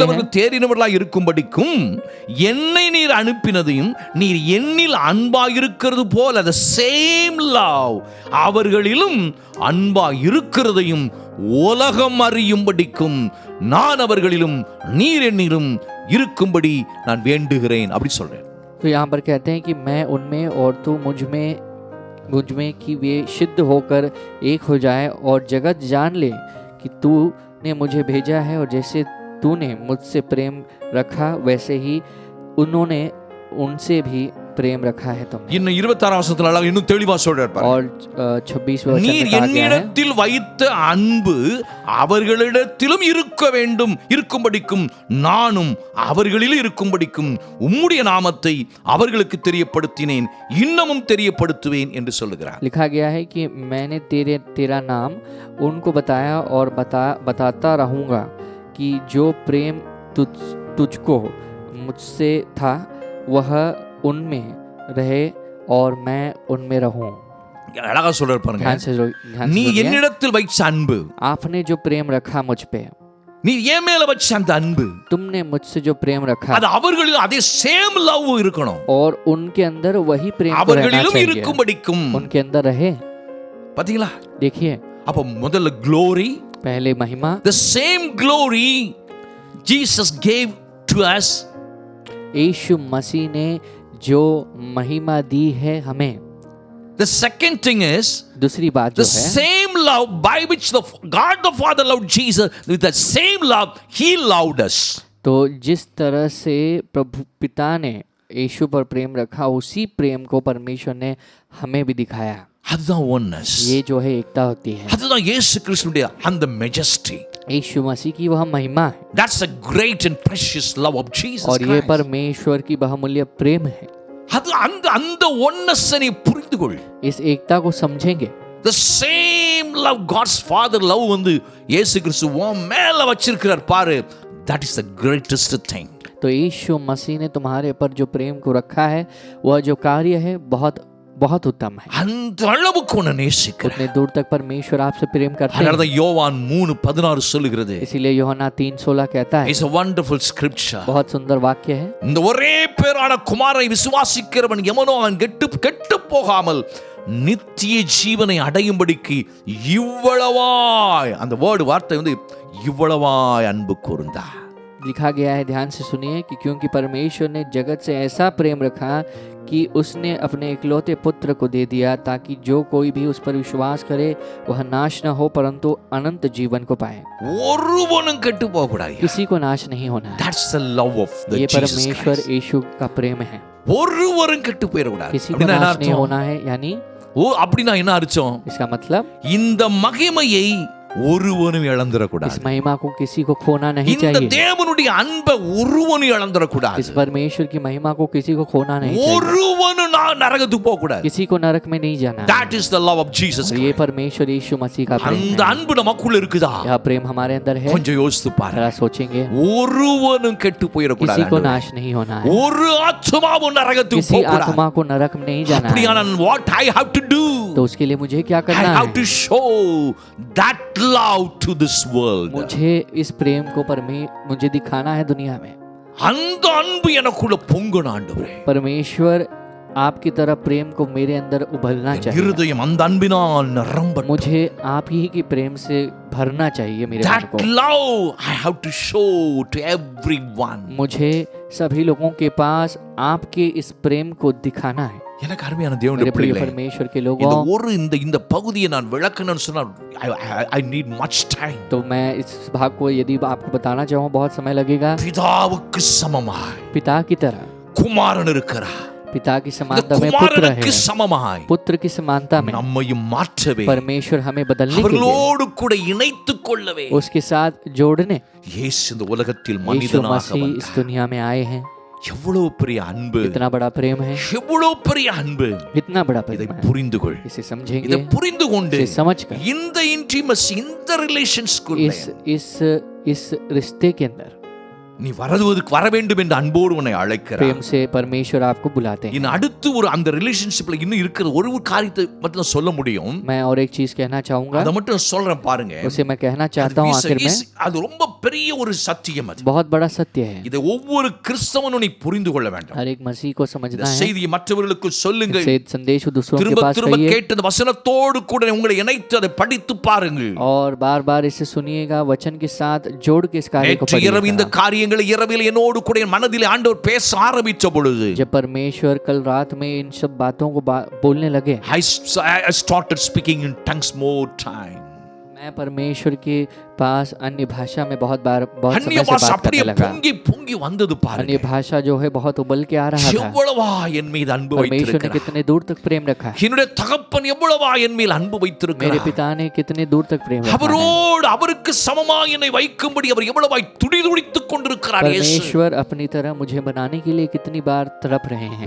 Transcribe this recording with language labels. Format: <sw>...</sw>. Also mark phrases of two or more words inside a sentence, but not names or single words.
<hi>कहते हैं।</hi> <ta>அவர்கள் தேறினவர்களாய் இருக்கும்படிக்கும் என்னை நீர் அனுப்பினதையும் நீர் என்னில் அன்பாய் இருக்கிறது போல</ta> <en>the same love</en> <ta>அவர்களிலும் அன்பாய் இருக்கிறதையும் உலகம் அறியும்படிக்கும் நான் அவர்களிலும் நீர் என்னிலும் இருக்கும்படி நான் வேண்டுகிறேன் அப்படி சொல்றேன்.</ta> <hi>तो यहाँ पर कहते हैं कि मैं उनमें और तू मुझ में कि वे सिद्ध होकर एक हो जाए और जगत जान ले कि तूने मुझे भेजा है, और जैसे तूने मुझसे प्रेम रखा वैसे ही उन्होंने उनसे भी प्रेम रखा है तुमने।</hi> <ta>இன்னும் 26 வசனத்துல அழகா இன்னும் தெளிவா சொல்றார் பாருங்க.</ta> <hi>और 26वें वचन</hi> <ta>நீர்</ta> <hi>में कहा गया है,</hi> <ta>என்னிடத்தில் வைத்த அன்பு அவர்களிடத்திலும் இருக்கும்படிக்கும் நானும் அவர்களில் இருக்கும்படிக்கும் உம்முடைய நாமத்தை அவர்களுக்கு தெரியப்படுத்தினேன், இன்னமும் தெரியப்படுத்துவேன் என்று சொல்லுகிறார்.</ta> <hi>लिखा गया है कि मैंने तेरा नाम उनको बताया और बताता रहूंगा कि जो प्रेम तुझको मुझसे था वह उनमें रहे और मैं उनमें रहूं।</hi> <ta>அழகா சொல்றார் பாருங்க.</ta> <hi>ध्यान से</hi> <ta>நீ</ta> <hi>सुनिए।</hi> <ta>என்னிடத்தில் வைத்த அன்பு,</ta> <hi>आपने जो प्रेम रखा मुझ पे,</hi> <ta>நீ என் மேல வச்ச அந்த அன்பு,</ta> <hi>तुमने मुझसे जो प्रेम रखा,</hi> <ta>அது அவர்களிலும் அதே</ta> <en>same love</en> <ta>இருக்கணும்,</ta> <hi>और उनके अंदर वही प्रेम को रहना</hi> <ta>அவர்களிலும்</ta> <hi>चाहिए,</hi> <ta>இருக்கும்படிக்கும்.</ta> <hi>उनके अंदर रहे।</hi> <ta>பாத்தீங்களா?</ta> <hi>देखिए,</hi> <ta>அப்ப முதல்ல glory,</ta> <hi>पहले महिमा,</hi> <en>the same glory Jesus gave to us.</en> <hi>यीशु मसीह ने जो महिमा दी है हमें।</hi> <en>The second thing is</en> <hi>दूसरी बात</hi> <en>the</en> <hi>जो है,</hi> <en>same love by which the God the Father loved Jesus, with that same love he loved us.</en> <hi>तो जिस तरह से प्रभु पिता ने यीशु पर प्रेम रखा, उसी प्रेम को परमेश्वर ने हमें भी दिखाया।</hi> <ta>அதுதான் oneness.</ta> <hi>ये जो है एकता होती है,</hi> <ta>அதுதான் இயேசு கிறிஸ்துவினுடைய அந்த majesty.</ta> <hi>यीशु मसीह की वह महिमा है,</hi> <en>That's a great and precious love of Jesus</en> <hi>और ये</hi> <en>Christ.</en> <hi>परमेश्वर की बहुमूल्य प्रेम है।</hi> <ta>அது அந்த oneness நீ புரிந்து கொள்.</ta> <hi>इस एकता को समझेंगे।</hi> <en>The same love God's Father love</en> <ta>வந்து இயேசு கிறிஸ்து உன் மேல வச்சிருக்கிறார் பாரு.</ta> <en>That is the greatest thing.</en> <hi>तो यीशु मसीह ने तुम्हारे पर जो प्रेम को रखा है, वह जो कार्य है बहुत बहुत उत्तम है।</hi> <ta>அந்த அளவுக்கு உன்னை நேசிக்கிறார்.</ta> <hi>उतने दूर तक परमेश्वर आपसे प्रेम करते</hi> <ta>அதனால</ta> <hi>हैं।</hi> <ta>தான் யோவான் 3:16 சொல்லுகிறது.</ta> <hi>इसीलिए यूहन्ना 3:16 कहता है,</hi> <en>It's a wonderful scripture.</en> <hi>बहुत सुंदर वाक्य है,</hi> <ta>இந்த ஒரே பேரான குமாரனை விசுவாசிக்கிறவன் எவனோ அவன் கெட்டு போகாமல் நித்திய ஜீவனை அடையும்படிக்கு இவ்வளவாய், அந்த வார்த்தை வந்து இவ்வளவாய் அன்பு கூர்ந்தார்.</ta> <hi>लिखा गया है, ध्यान से सुनिए, कि क्योंकि परमेश्वर ने जगत से ऐसा प्रेम रखा कि उसने अपने इकलौते पुत्र को दे दिया, ताकि जो कोई भी उस पर विश्वास करे वह नाश न हो परंतु अनंत जीवन को पाए।</hi> <ta>ஒருவனும் கெட்டு போக கூடாது.</ta> <hi>किसी को नाश नहीं होना है।</hi> <en>That's the love of the</en> <hi>ये</hi> <en>Jesus</en> <hi>परमेश्वर</hi> <en>Christ.</en> <hi>यीशु का प्रेम है।</hi> <ta>ஒருவரும் கெட்டு போயிட கூடாது.</ta> <hi>किसी को</hi> <ta>அப்படின்னா என்ன</ta> <hi>नाश नहीं</hi> <ta>அர்த்தம்?</ta> <hi>होना है, यानी</hi> <ta>அப்படின்னா என்ன அர்த்தம்?</ta> <hi>इसका मतलब</hi> <ta>இந்த மகிமையை ஒருவனும் இழந்துடக்கூடாது.</ta> <hi>इस महिमा को किसी को खोना नहीं</hi> <ta>இந்த</ta> <hi>चाहिए।</hi> <ta>தேவனுடைய அன்பை ஒருவனும் இழந்துடக்கூடாது.</ta> <hi>इस परमेश्वर की महिमा को किसी को खोना नहीं चाहिए।</hi> <ta>ஒருவனும் நரகத்துக்கு போக கூடாது.</ta> <hi>किसी को नरक में नहीं जाना।</hi> <en>That is the love of Jesus</en> <hi>ये</hi> <en>Christ.</en> <hi>परमेश्वर यीशु मसीह का प्रेम</hi> <ta>அந்த</ta> <hi>है।</hi> <ta>அன்பு நமக்குள்ள இருக்குதா?</ta> <hi>यह प्रेम हमारे अंदर है।</hi> <ta>கொஞ்சம் யோசித்து பாருங்க.</ta> <hi>जरा सोचेंगे,</hi> <ta>ஒருவனும் கெட்டு போயிடக்கூடாது.</ta> <hi>किसी को नाश नहीं होना है।</hi> <ta>ஒரு ஆத்மாவும் நரகத்துக்கு</ta> <hi>किसी</hi> <ta>போக கூடாது.</ta> <hi>आत्मा को नरक में नहीं जाना है।</hi> <en>அப்படியான what I have to do?</en> <hi>तो उसके लिए मुझे क्या</hi> <en>I</en> <hi>करना</hi> <en>have to</en> <hi>है?</hi> <en>show that love to this world.</en> <hi>मुझे इस प्रेम को मुझे दिखाना है दुनिया में।</hi> <ta>அந்த அன்பு எனக்குள்ள பொங்கணும் ஆண்டவரே.</ta> <hi>परमेश्वर आपकी तरफ प्रेम को मेरे अंदर उभरना चाहिए।</hi> <ta>இருதயம் அந்த அன்பினால் நிரம்பட்டும்.</ta> <hi>मुझे आप ही के प्रेम से भरना चाहिए मेरे मन</hi> <en>That</en> <hi>को।</hi> <en>love I have to show to everyone.</en> <hi>मुझे सभी लोगों के पास आपके इस प्रेम को दिखाना है।</hi> <ta>எனக்கு அருமையான தேவனுடைய</ta> <hi>मेरे प्रिय</hi> <ta>பிள்ளைகளே,</ta> <hi>परमेश्वर के</hi> <ta>இந்த</ta> <hi>लोगों,</hi> <ta>ஒரு இந்த பகுதியை நான் விளக்கணும்னு சொன்னா</ta> <en>I need much time.</en> <hi>तो मैं इस भाग को यदि आपको बताना चाहूँ बहुत समय लगेगा।</hi> <ta>பிதாவுக்கு சமமாய்</ta> <hi>पिता की तरह,</hi> <ta>குமாரன் இருக்கிறார்.</ta> <hi>पिता की</hi> <ta>இந்த</ta> <hi>समानता में पुत्र</hi> <ta>குமாரனுக்கு</ta> <hi>है।</hi> <ta>சமமாய்</ta> <hi>पुत्र की समानता में</hi> <ta>நம்மையும் மாற்றவே,</ta> <hi>परमेश्वर हमें बदलने के लिए,</hi> <ta>அவர்களோடு கூட இணைத்துக் கொள்ளவே</ta> <hi>उसके साथ जोड़ने</hi> <ta>இயேசு இந்த உலகத்தில்</ta> <hi>यीशु</hi> <ta>மனிதனாக</ta> <hi>मसीह इस</hi> <ta>வந்தார்.</ta> <hi>दुनिया में आए हैं।</hi> <ta>எவ்வளவு பெரிய அன்பு,</ta> <hi>इतना बड़ा प्रेम है,</hi> <ta>எவ்வளவு பெரிய அன்பு.</ta> <hi>इतना बड़ा</hi> <ta>இதை</ta> <hi>प्रेम है।</hi> <ta>புரிந்து கொள்.</ta> <hi>इसे समझेंगे,</hi> <ta>இதை புரிந்து கொண்டு</ta> <hi>इसे समझकर</hi> <ta>இந்த இன்டிமசி, இந்த ரிலேஷன்ஸ்குள்ள</ta> <hi>इस रिश्ते के अंदर</hi> <ta>நீ வர வேண்டும் என்று அன்போடு உன்னை அழைக்கிறார்.</ta> <hi>प्रेम से परमेश्वर आपको बुलाते हैं।</hi> <ta>இன்னும் அடுத்து ஒரு அந்த ரிலேஷன்ஷிப்ல இன்னும் இருக்கிற ஒரு காரியத்தை மட்டும் தான் சொல்ல முடியும்.</ta> <hi>मैं और एक चीज कहना चाहूंगा,</hi> <ta>அதை மட்டும் சொல்றேன் பாருங்க.</ta> <hi>उसे मैं कहना चाहता हूँ आखिर में।</hi> <ta>அது ரொம்ப பெரிய ஒரு சத்தியம். அது</ta> <hi>बहुत बड़ा सत्य है,</hi> <ta>இதை ஒவ்வொரு கிறிஸ்தவனும் நீ புரிந்து கொள்ள வேண்டும்.</ta> <hi>हर एक मसीह को</hi> <ta>இந்த</ta> <hi>समझना है।</hi> <ta>செய்தியை மற்றவர்களுக்கு சொல்லுங்கள்.</ta> <hi>से संदेश को दूसरों के</hi> <ta>திரும்ப</ta> <hi>पास</hi> <ta>திரும்ப</ta> <hi>कहिए</hi> <ta>கேட்ட வசனத்தோடு கூட உங்களை இணைத்து அதை படித்து பாருங்கள்.</ta> <hi>और बार बार इसे सुनिएगा, वचन के साथ जोड़ के इस कार्य को</hi> <ta>நேற்று இரவு இந்த</ta> <hi>पढ़िएगा।</hi> <ta>காரியங்களை இரவில் என்னோடு கூட என் மனதிலே ஆண்டவர் பேச ஆரம்பித்த பொழுது</ta> <hi>जब परमेश्वर कल रात में इन सब बातों को बोलने लगे,</hi> <en>I started speaking in tongues more time.</en> <hi>मैं परमेश्वर के पास अन्य भाषा में बहुत अन्य समय से भाषा बात</hi> <ta>அப்படியே</ta> <hi>करने लगा।</hi> <ta>பொங்கி பொங்கி வந்தது</ta> <hi>अन्य</hi> <ta>பாருங்க.</ta> <hi>भाषा जो है बहुत उबल के आ रहा था।</hi> <ta>எவ்வளவா என் மீது அன்பு</ta> <hi>परमेश्वर ने</hi> <ta>வைத்திருக்கிறார்.</ta> <hi>कितने दूर तक प्रेम रखा है।</hi> <ta>என்னுடைய தகப்பன் எவ்வளவா என் மேல் அன்பு</ta> <hi>मेरे</hi> <ta>வைத்திருக்கிறார்.</ta> <hi>पिता ने कितने दूर तक प्रेम रखा है।</hi> <ta>அவரோடு அவருக்கு சமமாய் என்னை வைக்கும்படி அவர் எவ்வளவாய் துடிதுடித்துக் கொண்டிருக்கிறார். இயேசு,</ta> <hi>परमेश्वर अपनी तरह मुझे बनाने के लिए कितनी बार तड़प रहे हैं।</hi>